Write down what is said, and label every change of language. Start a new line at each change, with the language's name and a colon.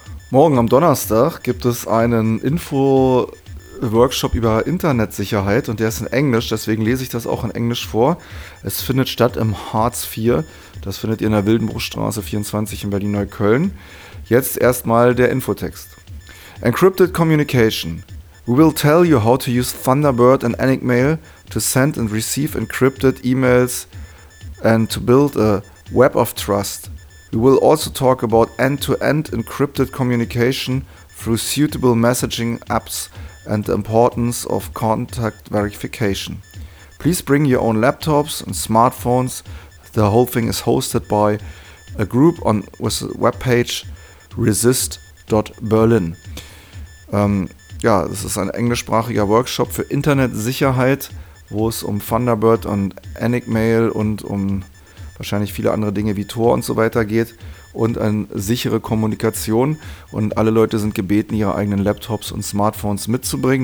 German: Morgen am Donnerstag gibt es einen Info-Workshop über Internetsicherheit, und der ist in Englisch, deswegen lese ich das auch in Englisch vor. Es findet statt im Harz 4, das findet ihr in der Wildenbruchstraße 24 in Berlin-Neukölln. Jetzt erstmal der Infotext.
English: Encrypted communication. We will tell you how to use Thunderbird and Enigmail to send and receive encrypted emails and to build a web of trust. We will also talk about end-to-end encrypted communication through suitable messaging apps and the importance of contact verification. Please bring your own laptops and smartphones. The whole thing is hosted by a group on with a webpage resist.berlin.
German: Ja, das ist ein englischsprachiger Workshop für Internetsicherheit, wo es um Thunderbird und Enigmail und um wahrscheinlich viele andere Dinge wie Tor und so weiter geht und eine sichere Kommunikation. Und alle Leute sind gebeten, ihre eigenen Laptops und Smartphones mitzubringen.